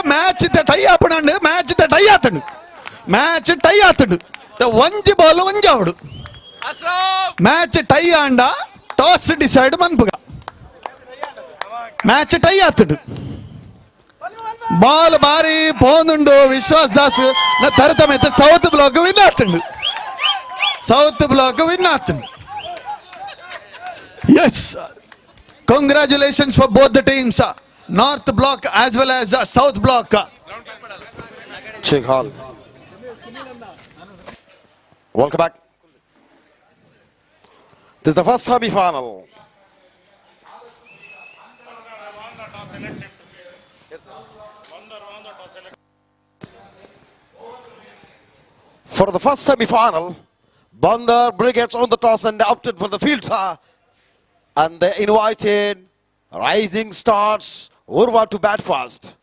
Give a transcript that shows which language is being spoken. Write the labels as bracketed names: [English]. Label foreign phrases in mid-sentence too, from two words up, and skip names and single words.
[English] match tie [Tulu] ಆಪಣಂಡು [English] match tie [Tulu] ಆತಂಡು [English] match tie [Tulu] ಆತಂಡು ಒಂಜಿ ಬಾಲ್ ಒಂಜಿ ಆವಡು [English] match tie [Tulu] ಆಂಡ [English] toss decide [Tulu] ಮನ್ಪುಗ [English] match tie [Tulu] ಆತಂಡು ಬಾಲ್ ಬಾರಿ ಪೋನುಂಡು ವಿಶ್ವಾಸ್ ದಾಸ್ ನ ತರತಮೆತ್ತ ಸೌತ್ ಬ್ಲಾಕ್ ವಿನ್ ಆತಂಡು ಸೌತ್ ಬ್ಲಾಕ್ ವಿನ್ ಆತಂಡು. [English] yes, congratulations for both the teams, North Block as well as South Block. Sheikh Hall. Welcome back. This is the first semi-final. For the first semi-final, Bandar Brigades on the toss and opted for the field, and they invited Rising Stars Urwa to bat first.